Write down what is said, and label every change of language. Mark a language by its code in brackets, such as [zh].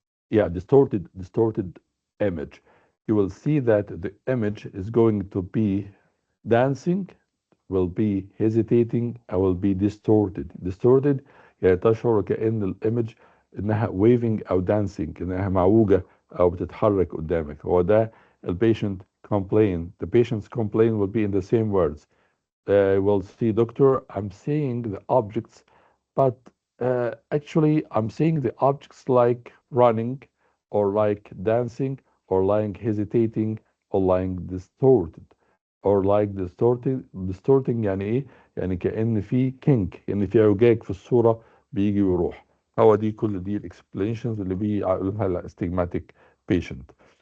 [en] Yeah, distorted image. You will see that the image is going to be dancing, will be hesitating, and will be distorted. [ar] يعني تشعر كأن الإيمج إنها [en] waving [ar] أو [en] dancing، [ar] إنها معوجة أو بتتحرك قدامك. هو ده البيشنت [en] complain. The patient's complaint will be in the same words. Will see, doctor, I'm seeing the objects, but actually I'm seeing the objects like running or like dancing or like hesitating or like distorted or like distorting [ar] يعني ايه؟ يعني كأن في كينك، يعني في اعوجاج في الصورة بيجي ويروح. هو دي كل دي الاكسبلانيشنز اللي بيقولها الاستجماتيك patient.